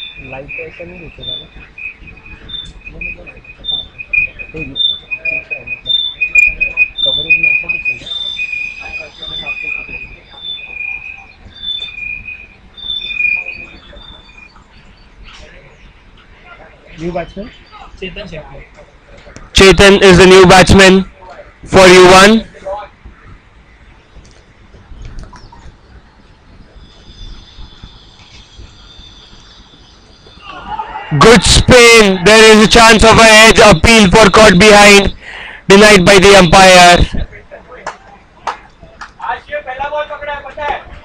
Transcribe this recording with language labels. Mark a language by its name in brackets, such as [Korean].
[Hindi] Live तो ऐसा नहीं दिखेगा ना कवरेज में ऐसा दिखेगा [English] new batsman [Hindi] Chetan Shetty [English] Chetan is the new batsman for Yuan. Good spin. There is a chance of a edge. Appeal for caught behind. Denied by the umpire. [Hindi] आज ये पहला बॉल पकड़ा है पता है